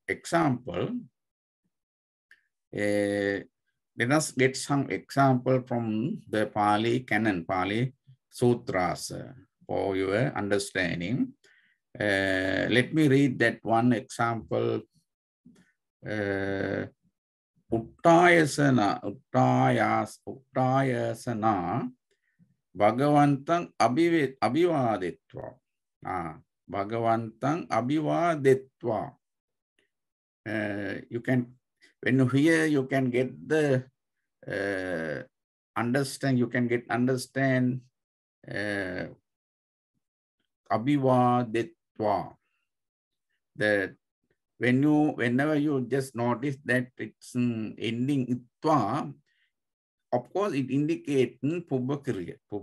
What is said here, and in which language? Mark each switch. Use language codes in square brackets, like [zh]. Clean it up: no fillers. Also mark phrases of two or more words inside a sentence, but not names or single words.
[en] Example, let us get some example from the Pali canon, Pali Sutras for your understanding. Let me read that one example. [pi] Uttayasana Bhagavantang abhivadetva. Bhagavantang abhivadetva. [en] You can, when you hear, you can get the understand. You can understand abhivadetva. That whenever you just notice that it's ending itva, of course, it indicates Pubbakriya.